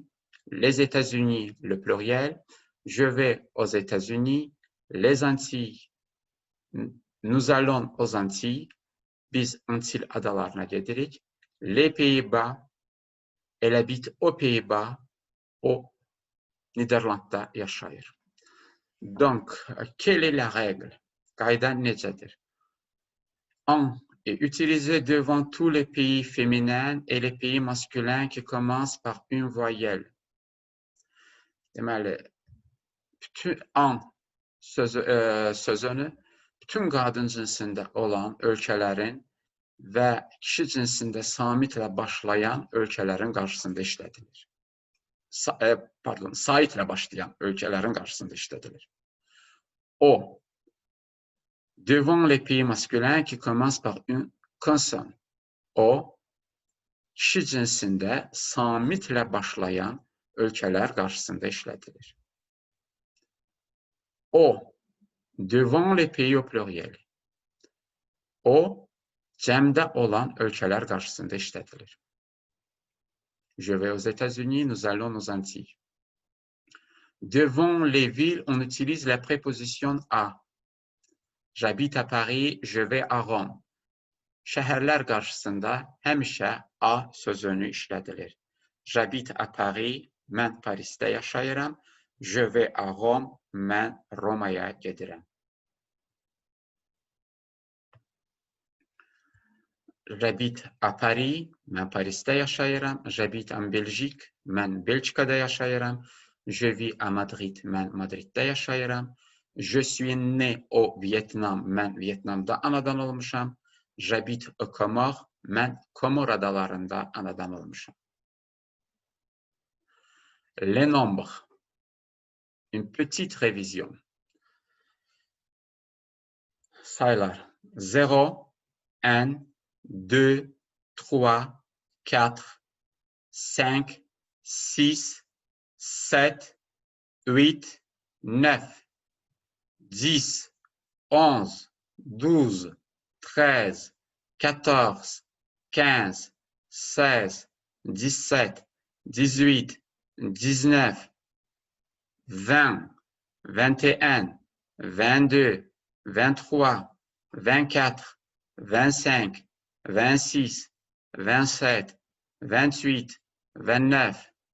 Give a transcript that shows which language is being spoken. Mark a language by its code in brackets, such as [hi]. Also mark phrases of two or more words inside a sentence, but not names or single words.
[fr] Les États-Unis, le pluriel. Je vais aux États-Unis. Les Antilles, nous allons aux Antilles. [az] Biz Antil adalarına gedirik. [fr] Les Pays-Bas, elle habite aux Pays-Bas. [az] O Niderlandda yaşayır. [fr] Donc, quelle est la règle? [az] Qayda necədir? [fr] En est utilisé devant tous les pays féminins et les pays masculins qui commencent par une voyelle. [az] Deməli, bütün en sözünü bütün qadın cinsində olan ölkələrin və kişi cinsində samitlə başlayan ölkələrin qarşısında işlədilir. Saitlə başlayan ölkələrin qarşısında işlədilir. [fr] O, devant les pays masculins qui commencent par une consonne. [az] O, kişi cinsində samitlə başlayan ölkələr qarşısında işlədilir. [fr] O, devant les pays au pluriel. [az] O, cəmdə olan ölkələr qarşısında işlədilir. [fr] Je vais aux États-Unis, nous allons aux Antilles. Devant les villes, on utilise la préposition à. J'habite à Paris, je vais à Rome. [az] Şəhərlər qarşısında həmişə a sözünü işlədilir. [fr] J'habite à Paris, [az] mən Parisdə yaşayıram. [fr] Je vais à Rome, [az] mən Romaya gedirəm. [fr] J'habite à Paris, [az] mən Parisdə yaşayıram. [fr] J'habite en Belgique, [az] mən Belçikada yaşayıram. [fr] Je vis à Madrid. [az] Mən Madriddə yaşayıram. [fr] Je suis né au Vietnam. [az] Mən Vietnamda anadan olmuşam. [fr] J'habite aux Comores. [az] Mən Komor adalarında anadan olmuşam. [fr] Les nombres. Une petite révision. [az] Sayılar. [fr] 0, 1, 2, 3, 4, 5, 6, 7, 8, 9, 10, 11, 12, 13, 14, 15, 16, 17, 18, 19, 20, 21, 22, 23, 24, 25, 26, 27, 28, 29,